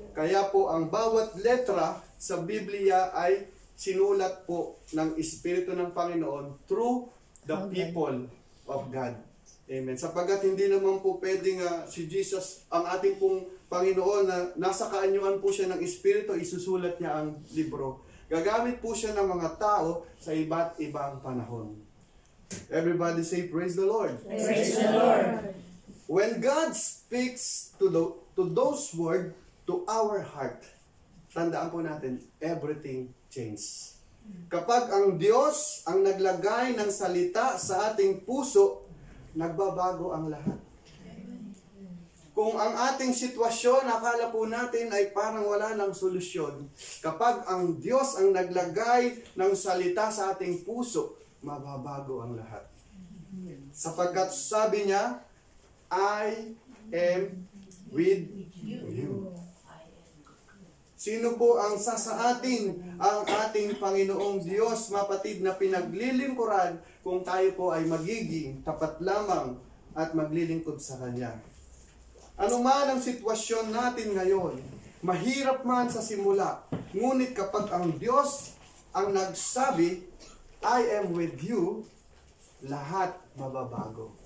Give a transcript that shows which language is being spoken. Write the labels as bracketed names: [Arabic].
[Filipino] Kaya po ang bawat letra sa Biblia ay sinulat po ng Espiritu ng Panginoon [English] through the people of God. [Filipino] Amen. Sapagkat hindi naman po pwedeng si Jesus, ang ating pong Panginoon, na nasa kaanyuan po siya ng Espiritu, isusulat niya ang libro. Gagamit po siya ng mga tao sa iba't ibang panahon. [English] Everybody say, praise the Lord. Praise the Lord. When God speaks to those words to our heart, [Filipino] tandaan po natin, [English] everything changes. [Filipino] Kapag ang Diyos ang naglagay ng salita sa ating puso, nagbabago ang lahat. Kung ang ating sitwasyon, akala po natin ay parang wala ng solusyon, kapag ang Diyos ang naglagay ng salita sa ating puso, mababago ang lahat. Sapagkat sabi niya, [English] I am with you. [Filipino] Sino po ang sasaatin ang ating Panginoong Diyos, mapatid, na pinaglilingkuran kung tayo po ay magiging tapat lamang at maglilingkod sa Kanya? Ano man ang sitwasyon natin ngayon, mahirap man sa simula, ngunit kapag ang Diyos ang nagsabi, [English] I am with you, [Filipino] lahat mababago.